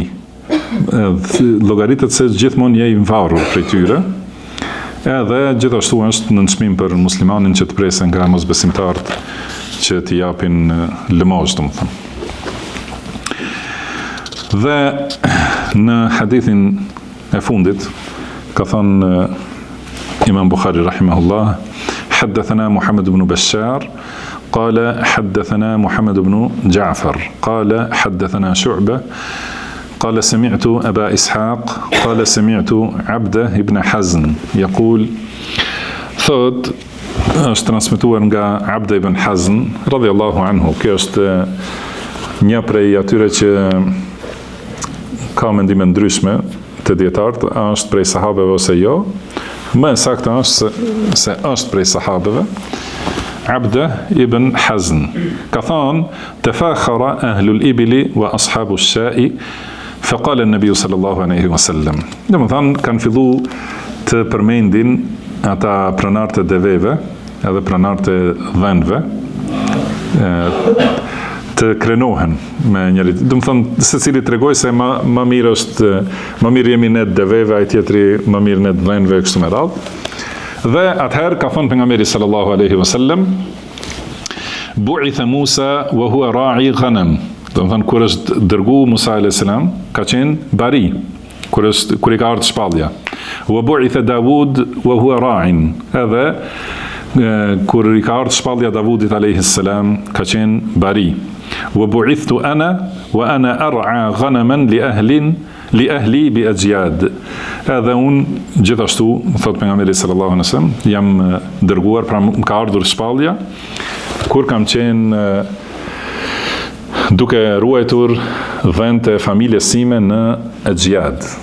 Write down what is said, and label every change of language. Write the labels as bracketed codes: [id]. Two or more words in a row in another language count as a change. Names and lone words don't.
[sq] Llogaritet se gjithmonë je i varur prej tyre, edhe gjithashtu është në çmim për muslimanin që të presen nga mosbesimtarët që t'i japin lëmosh, domethënë. Dhe në hadithin e fundit ka thënë Imam Bukhari rahimahullah, [ar] حدثنا محمد بن بشار قال حدثنا محمد بن جعفر قال حدثنا شعبة قال سمعت أبا إسحاق قال سمعت عبده بن حزن يقول ثوت [sq] është transmetuar nga Abde ibn Hazn [ar] رضي الله عنه. [sq] Kjo është një prej atyre që ka mendime ndryshme të dietarët, është prej sahabeve ose jo. Më saktë është se është prej sahabeve. [ar] Abde ibn Hazn [sq] ka thënë [ar] تفاخر أهل الإبل وأصحاب الشاء فقال النبي صلى الله عليه وسلم. [sq] Domethënë kanë filluar të përmendin ata pronarët e deveve edhe pronarët e dhenve të krenohen me njëri. Domethënë secili tregoj se më mirë është, më mirë jemi ne deveve, ai tjetri më mirë ne dhenve kështu me radhë. Dhe atëherë ka thënë pejgamberi [ar] صلى الله عليه وسلم بعث موسى وهو راعي غنم. [sq] Domethënë kur është dërguar Musa [ar] عليه السلام, [sq] ka qenë bari, kur i ka ardhur shpallja. [ar] وبعث داود وهو راع. [sq] Edhe kur i ka ardhur shpallja Davudit [ar] عليه السلام, [sq] ka qenë bari. [ar] وبعثت أنا وأنا أرعى غنما لأهلي بأجياد. [sq] Edhe unë gjithashtu, thot pejgamberi [ar] صلى الله عليه وسلم, [sq] jam dërguar, pra më ka ardhur shpallja kur kam qenë duke ruajtur dhënë të familjes sime në Ajyad.